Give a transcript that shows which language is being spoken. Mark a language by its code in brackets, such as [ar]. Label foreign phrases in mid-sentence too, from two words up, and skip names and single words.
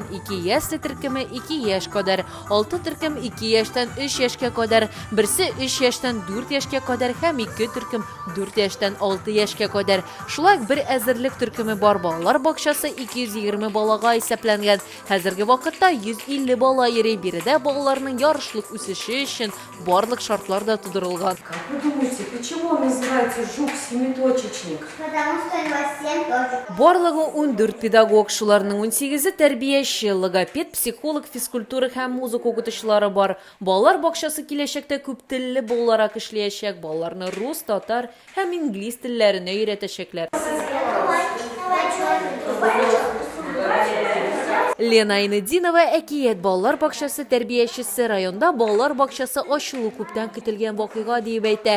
[tt] 2 яшьле төркеме 2 яшь кадәр, 6 төркем 2 яшьтән 3 яшькә кадәр, берсе 3 яшьтән 4 яшькә кадәр һәм 2 төркем 4 яшьтән 6 яшькә кадәр. Шулай бер әзерлек төркеме бар. Балалар бакчасы 220 балага исәпләнгән. Хәзерге вакытта 150 бала йөри. Биредә балаларның ярышлык үсеше өчен барлык шартлар да тудырылган. [ru] Как вы думаете, почему он называется жук-семиточечник? Потому что у него 7 точек. [tt] Барлыгы 14 педагог, шуларның 18-е тәрбияче, логопед, психолог, физкультура һәм музыка укытучылары бар. Балалар бакчасы киләчәктә күп телле балаларга эшләячәк. Балаларны рус, татар һәм инглиз телләренә өйрәтәчәкләр. Лена Айнединова әкият балалар бакчасы тәрбиячесе, районда балалар бакчасы ачылу күптән көтелгән вакыйга дип әйтә.